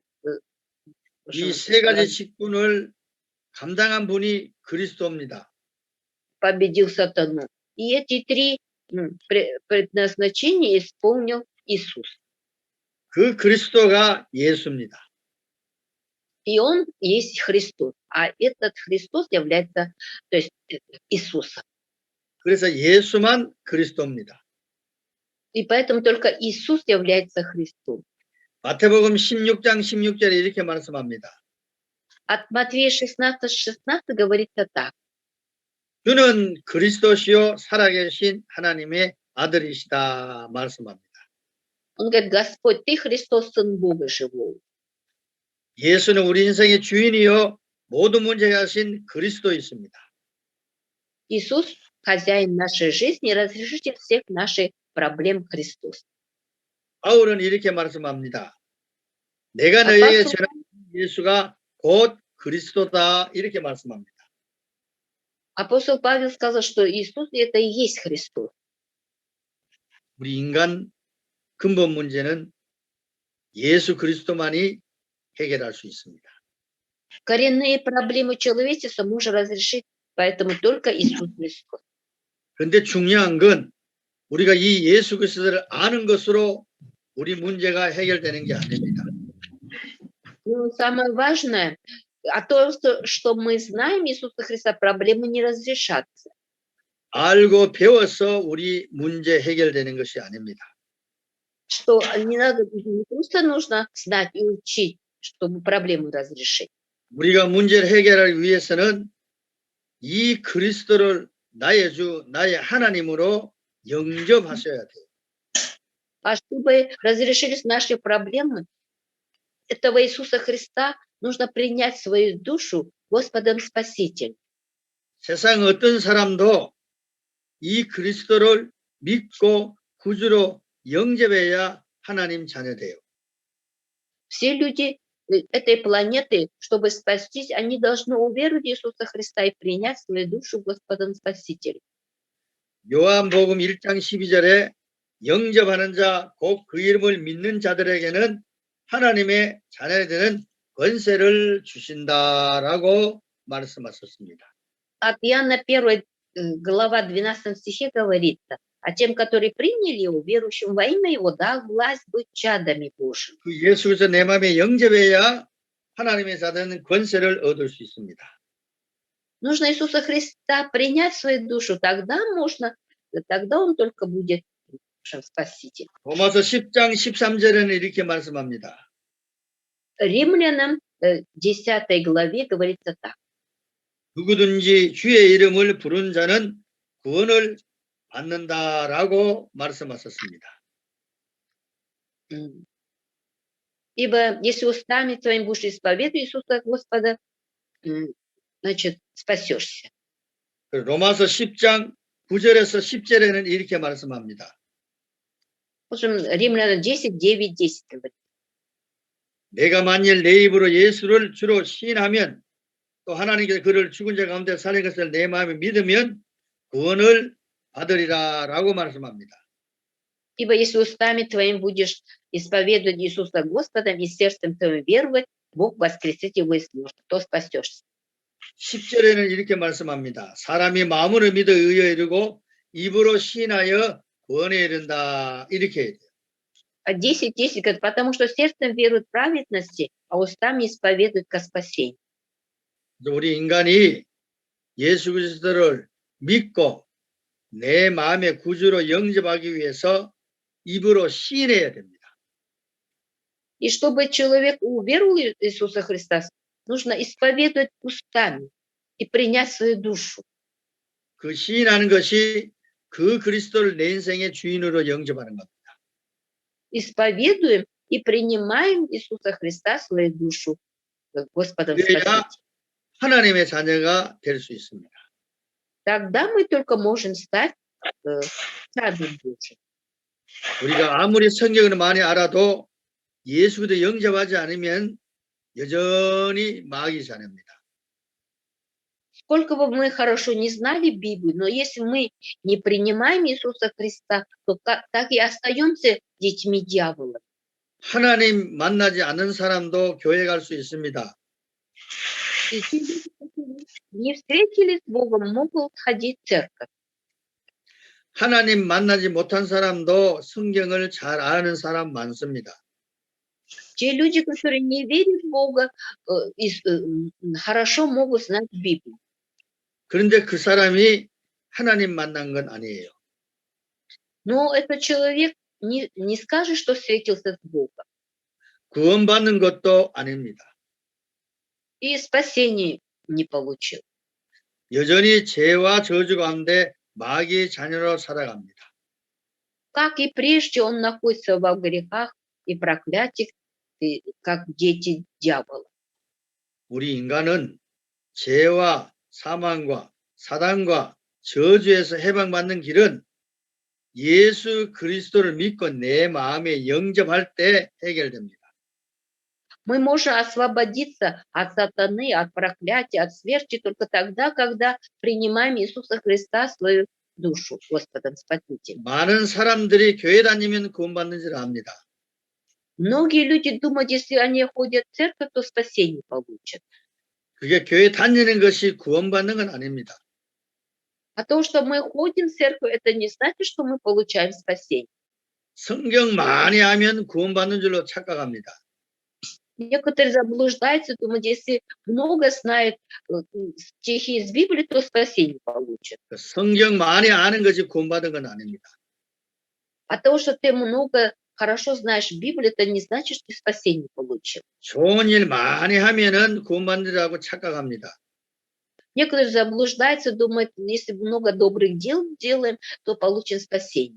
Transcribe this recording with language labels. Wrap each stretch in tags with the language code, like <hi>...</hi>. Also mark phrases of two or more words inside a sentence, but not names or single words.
<ko>이 세 가지 직분을 감당한 분이 그리스도입니다.</ko> <ru>победил сатану. И эти три предназначения исполнил Иисус.</ru> <ko>그 그리스도가 예수입니다.</ko> <ru>И он есть Христос. А этот Христос является, то есть Иисусом.</ru> <ko>그래서 예수만 그리스도입니다.</ko> <ru>И поэтому только Иисус является Христом.</ru> <ko>마태복음 16장 16절에 이렇게 말씀합니다.</ko> <ru>От Матфея 16:16 говорится так.</ru> <ko>주는 그리스도시요 살아계신 하나님의 아들이시다 말씀합니다.</ko> <ru>Он говорит, Господь, Ты Христос, Сын Бога Живого.</ru> <ko>예수는 우리 인생의 주인이요 모든 문제 하신 그리스도이십니다.</ko> <ru>Иисус, хозяин нашей жизни, разрешитель всех наших проблем Христос.</ru> <ko>바울은 이렇게 말씀합니다. 내가 너에게 전한 예수가 곧 그리스도다 이렇게 말씀합니다.</ko> <ru>Апостол Павел сказал, что Иисус это и есть Христос.</ru> <ko>우리 인간 근본 문제는 예수 그리스도만이 해결할 수 있습니다.</ko> <ru>Коренные проблемы человечества можно разрешить, поэтому только Иисус Христос.</ru> <ko>그런데 중요한 건 우리가 이 예수 그리스도를 아는 것으로 우리 문제가 해결되는 게 아닙니다.</ko> <ru>Но самое важное, то, что мы знаем Иисуса Христа, проблемы не разрешатся.</ru> <ko>알고 배워서 우리 문제 해결되는 것이 아닙니다.</ko> <ru>Что не надо, не просто нужно знать и учить, чтобы проблему разрешить.</ru> <ko>우리가 문제를 해결하기 위해서는 이 그리스도를 나의 주, 나의 하나님으로 영접하셔야 돼요.</ko> <ru>А чтобы разрешились наши проблемы, этого Иисуса Христа нужно принять свою душу Господом Спасителем.</ru> <ko>세상 어떤 사람도 이 그리스도를 믿고 구주로 영접해야 하나님 자녀돼요.</ko> <ru>Все люди этой планеты, чтобы спастись, они должны уверовать в Иисуса Христа и принять свою душу Господом Спасителем.</ru> <ko>요한복음 1장 12절에 영접하는 자, 곧 그 이름을 믿는 자들에게는 하나님의 자녀되는 권세를 주신다라고 말씀하셨습니다.</ko> <ru>От Иоанна 1 глава 12 стихе говорится, а тем, которые приняли его, верующим во имя его, дал власть быть чадами Божьими.</ru> <ko>그 예수 그리스도 내 마음에 영접해야 하나님의 자녀는 권세를 얻을 수 있습니다.</ko> <ru>Нужно Иисуса Христа принять в свою душу, тогда он только будет нашим Спасителем.</ru> <ko>로마서 10장 13절에는 이렇게 말씀합니다.</ko> <ru>Римлянам 10 главе говорится так.</ru> <ko>누구든지 주의 이름을 부른 자는 구원을 받는다라고 말씀하셨습니다.</ko> <ru>Ибо если устами твоим будешь исповедовать Иисуса Господа, значит, спасешься.</ru> <ko>로마서 10장 9절에서 10절에는 이렇게 말씀합니다.</ko> <ru>Римлянам 10, 9, 10 говорит.</ru> <ko>내가 만일 내 입으로 예수를 주로 시인하면 또 하나님께서 그를 죽은 자 가운데 살린 것을 내 마음에 믿으면 구원을 받으리라라고 말씀합니다.</ko> <ru>Ибо если устами твоим будешь исповедовать Иисуса Господом и сердцем твоим веровать, Бог воскресит его из мертвых, то спасешься.</ru> <ko>10절에는 이렇게 말씀합니다. 사람이 마음으로 믿어 의에 이르고 입으로 시인하여 구원에 이른다. 이렇게 해야 돼요.</ko> <ru>А 10, 10 говорит, потому что сердцем веруют в праведности, а устами исповедуют ко спасению.</ru> <ko>우리 인간이 예수 그리스도를 믿고 내 마음의 구주로 영접하기 위해서 입으로 시인해야 됩니다.</ko> <ru>И чтобы человек уверовал в Иисуса Христа, нужно исповедовать устами и принять свою душу.</ru> <ko>그 시인하는 것이 그 그리스도를 내 인생의 주인으로 영접하는 겁니다.</ko> <ru>Исповедуем и принимаем Иисуса Христа в свою душу Господом</ru> <ko>그래야</ko> <ru>Спасителем.</ru> <ko>하나님의 자녀가 될 수 있습니다.</ko> <ru>Тогда мы только можем стать чадом Божьим.</ru> <ko>우리가 아무리 성경을 많이 알아도 예수 그리스도 영접하지 않으면 여전히 마귀 자녀입니다.</ko> <ru>Сколько бы мы хорошо не знали Библию, но если мы не принимаем Иисуса Христа, то так и остаемся детьми дьявола.</ru> <ko>하나님 만나지 않는 사람도 교회 갈 수 있습니다.</ko> <ru>И те люди, которые не встретились с Богом, могут ходить в церковь.</ru> <ko>하나님 만나지 못한 사람도 성경을 잘 아는 사람 많습니다.</ko> <ru>Те люди, которые не верят в Бога, хорошо могут знать Библию.</ru> <ko>그런데 그 사람이 하나님 만난 건 아니에요.</ko> <ru>Но этот человек не скажет, что встретился с Богом.</ru> <ko>구원받는 것도 아닙니다.</ko> <ru>И спасения не получил.</ru> <ko>여전히 죄와 저주 가운데 마귀의 자녀로 살아갑니다.</ko> <ru>Как и прежде, он находится во грехах и проклятиях, как дети дьявола.</ru> <ko>우리 인간은 죄와 사망과 사단과 저주에서 해방받는 길은 예수 그리스도를 믿고 내 마음에 영접할 때 해결됩니다.</ko> <ru>Мы можем освободиться от сатаны, от проклятия, от смерти только тогда, когда принимаем Иисуса Христа в свою душу Господом Спасителем.</ru> <ko>많은 사람들이 교회 다니면 구원받는 줄 압니다.</ko> <ru>Многие люди думают, если они ходят в церковь, то спасение получат.</ru> <ko>그게 교회 다니는 것이 구원받는 건 아닙니다.</ko> <ru>А то, что мы ходим в церковь, это не значит, что мы получаем спасение.</ru> <ko>성경 많이 하면 구원받는 줄로 착각합니다.</ko> <ru>Некоторые заблуждаются, думают, если много знают стихи из Библии, то спасение получат.</ru> <ko>성경 많이 아는 것이 구원받은 건 아닙니다.</ko> <ru>А то, что ты много хорошо знаешь Библию, это не значит, что ты спасение получил.</ru> <ko>좋은 일 많이 하면은 구원받는다고 착각합니다.</ko> <ru>Некоторые заблуждаются, думают, если много добрых дел делаем, то получим спасение.</ru>